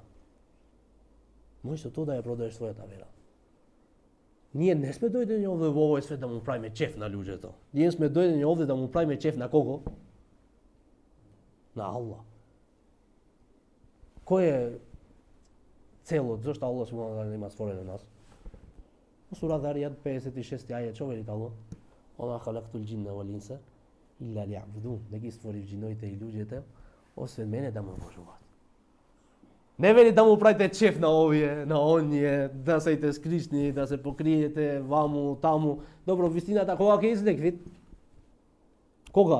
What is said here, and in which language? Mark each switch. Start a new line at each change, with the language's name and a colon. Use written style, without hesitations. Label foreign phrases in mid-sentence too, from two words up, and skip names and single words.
Macedonian: Може со тоа да ја продаеш твојата вера. Ние не сме дојдени овде во овој свет да му правиме чеф на луѓето. Ние сме дојдени овде да му правиме чеф на кого? На Аллах. Кој е целот? Зошто Аллах
Arabic: سبحانه وتعالى
Macedonian: има створено нас? Сура Даријат 56 ајет, што вели Аллах?
Arabic: وما خلقت الجن والإنس إلا ليعبدون.
Macedonian: Не ги створив џиновите и луѓето освен мене да ме обожуваат. Не вели да му правите чеф на овие, на оние, да сејте скришни, да се покриете ваму, таму. Добро, вистината кога ќе излегви? Кога?